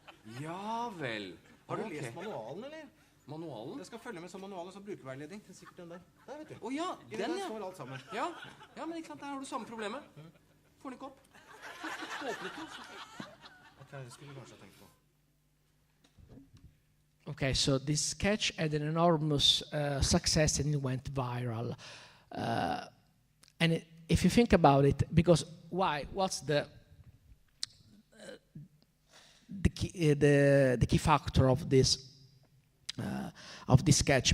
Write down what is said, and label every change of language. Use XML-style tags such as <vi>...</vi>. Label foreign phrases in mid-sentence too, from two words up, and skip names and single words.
<no>Ja vel. Har du Ok. lest manualen, eller? Manualen? Jeg skal følge med som manualen som brukerveiledning. Det er sikkert den der. Der, vet du. Å ja, I den, der ja. står alt sammen. Ja, men ikke sant, der har du samme problemet. Får den ikke opp. Åpnet den. Ok, det skulle du kanskje ha tenkt på.</no> <en>Okay, so this sketch had an enormous success and it went viral. If you think about it, because why? What's the key factor of this sketch?</en>